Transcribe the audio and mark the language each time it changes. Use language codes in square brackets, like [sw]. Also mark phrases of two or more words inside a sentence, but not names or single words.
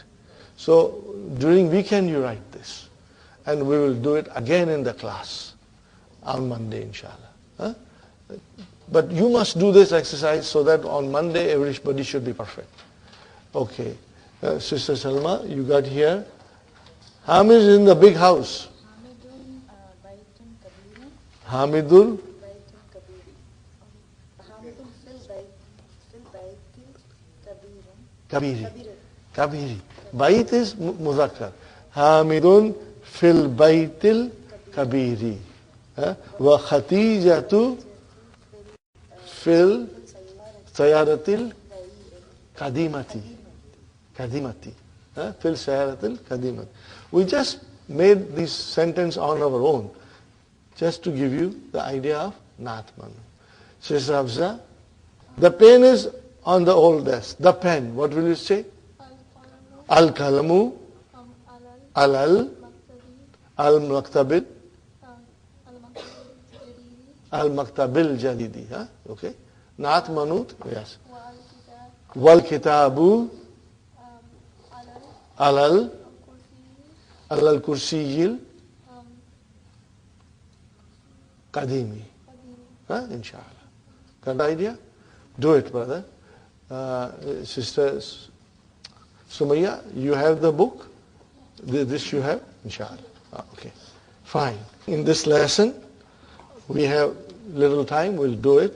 [en] So during weekend you write this. And we will do it again in the class on Monday, inshallah. But you must do this exercise so that on Monday everybody should be perfect. Okay. Sister Salma, you got here. Hamid is in the big house. [ar] حامدٌ بيتٌ كبيرٌ. [en] Hamidul [ar] بيتٌ كبيرِ. حامدٌ في البيتِ الكبيرٌ. كبيرِ كبيرِ. Bait is muzakkar. حامدٌ في البيتِ الكبيرِ. وخديجةُ في السيارةِ القديمةِ. Kadimati. في السيارةِ القديمةِ. [en] We just made this sentence on our own, just to give you the idea of Naatman. Sister Hafsa, the pen is on the old desk. The pen, what will you say? [ar] القلمُ على المكتبِ المكتبِ جديدِ. Okay. نعت منعوت, [en] yes. [ar] والكتابُ على الكرسيِّ قديمِ. [en] Inshallah. Got the idea? Do it, brother. Sister Sumaya, you have the book? This you have? Inshallah. Okay. Fine. In this lesson, we have little time, we'll do it.